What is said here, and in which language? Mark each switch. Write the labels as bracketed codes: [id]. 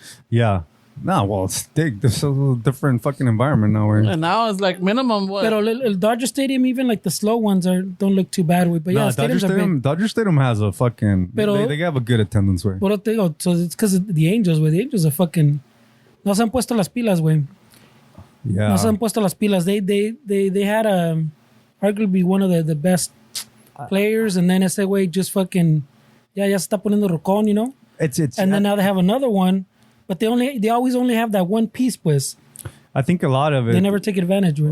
[en] Yeah. No, well, it's big. There's a little different fucking environment now. And now it's like minimum what? But el Dodger Stadium, even like the slow ones don't look too bad. But yeah, Dodger Stadium has a fucking. They have a good attendance, way. [es] Pero te digo, [en] so it's because of the Angels, güey. The Angels are fucking. [es] No se han puesto las pilas, güey. [en] Yeah. [es] No se han puesto las pilas. [en] They had arguably one of the best players, and then ese way just fucking [es] ya se está poniendo rocón, [en] you know. And then now they have another one, but they always only have that one piece, pues. I think a lot of it. They never take advantage of it.